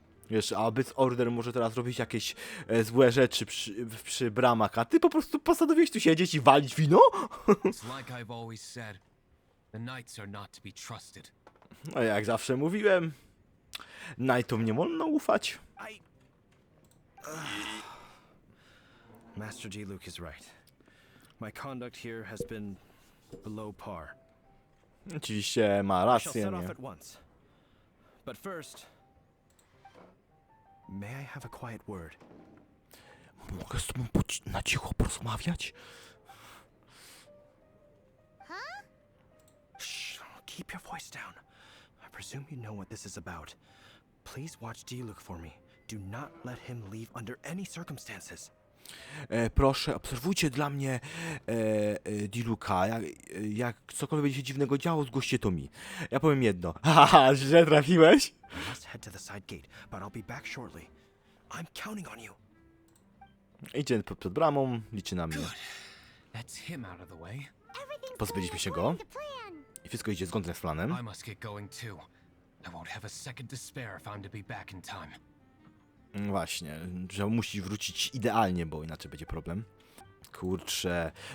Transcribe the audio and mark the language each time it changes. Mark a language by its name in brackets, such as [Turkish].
[Polish] Wiesz, a Abyss Order może teraz robić jakieś złe rzeczy przy bramach, a ty po prostu postanowiłeś tu siedzieć i walić wino? [English] It's like I've always said. The knights are not to be trusted. [Polish] No jak zawsze mówiłem, Knightom nie wolno ufać. [English] Master Diluc is right. My conduct here has been below par. [Polish] Oczywiście ma [English] I shall [Polish] rację, [English] set off [Polish] nie? [English] at once. But first, may I have a quiet word? [Polish] Mogę z tobą na cicho porozmawiać? [English] Shh, keep your voice down. I presume you know what this is about. Please watch Diluc for me. Do not let him leave under any circumstances. [Polish] Proszę, obserwujcie dla mnie Diluca. Jak cokolwiek będzie się dziwnego działo, zgłoście to mi. Ja powiem jedno. Haha, źle trafiłeś? [English] I must head to the side gate, but I'll be back shortly. I'm counting on you. [Polish] Idzie przed bramą, liczy na mnie. [English] That's him out of the way. [Polish] Pozbyliśmy się go. I wszystko idzie zgodnie z planem. [English] I must get going too. I won't have a second to spare if I'm to be back in time. [Polish] Właśnie, że musi wrócić idealnie, bo inaczej będzie problem. Kurczę.